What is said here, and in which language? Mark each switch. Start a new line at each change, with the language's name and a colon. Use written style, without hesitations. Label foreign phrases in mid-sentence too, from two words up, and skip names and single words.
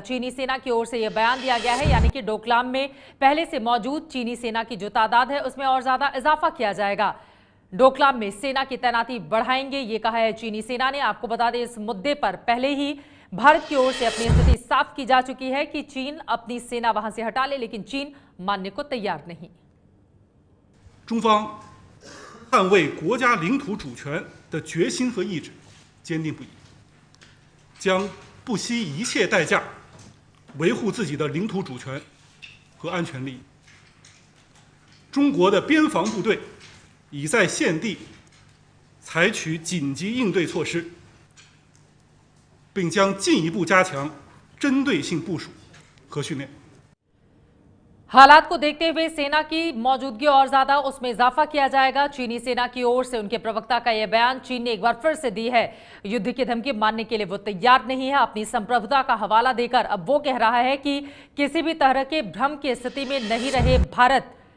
Hindi: चीनी सेना की ओर से यह बयान दिया गया है, यानी कि डोकलाम में पहले से मौजूद चीनी सेना की जो तादाद है उसमें और ज्यादा इजाफा किया जाएगा। डोकलाम में सेना की तैनाती बढ़ाएंगे, ये कहा है चीनी सेना ने। आपको बता दें, इस मुद्दे पर पहले ही भारत की ओर से अपनी स्थिति साफ की जा चुकी है कि चीन अपनी सेना वहां से हटा ले, लेकिन चीन मानने को तैयार नहीं।
Chinese: 中方捍卫国家领土主权的决心和意志坚定不移，将不惜一切代价维护自己的领土主权和安全利益。中国的边防部队已在现地采取紧急应对措施，并将进一步加强针对性部署和训练。
Hindi: हालात को देखते हुए सेना की मौजूदगी और ज्यादा उसमें इजाफा किया जाएगा। चीनी सेना की ओर से उनके प्रवक्ता का यह बयान चीन ने एक बार फिर से दी है। युद्ध की धमकी मानने के लिए वो तैयार नहीं है। अपनी संप्रभुता का हवाला देकर अब वो कह रहा है कि किसी भी तरह के भ्रम की स्थिति में नहीं रहे भारत।